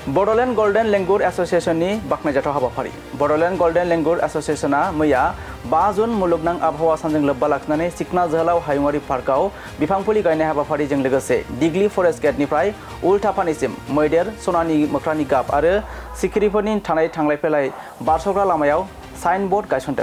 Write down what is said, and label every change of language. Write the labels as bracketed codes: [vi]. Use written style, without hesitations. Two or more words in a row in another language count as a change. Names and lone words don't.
[brx] Bodoland Golden Langur Association ni baknajato habafari. Bodoland Golden Langur Associationa मैया 5 जुन मुलुगनां आबहावा सानजों लोब्बा लाखिनानै सिखना जोहोलाव हायुङारि पार्कआव बिफांफुलि गायनाय हाबाफारिजों लोगोसे दिग्लि फरेस्ट गेटनिफ्राय उल्टापानिसिम मैदेर सनानि मोख्रानि गाब आरो सिखिरिफोरनि थानाय थांलाय फैलाय बारसग्रा लामायाव [en] sign board [brx] गायसनदों।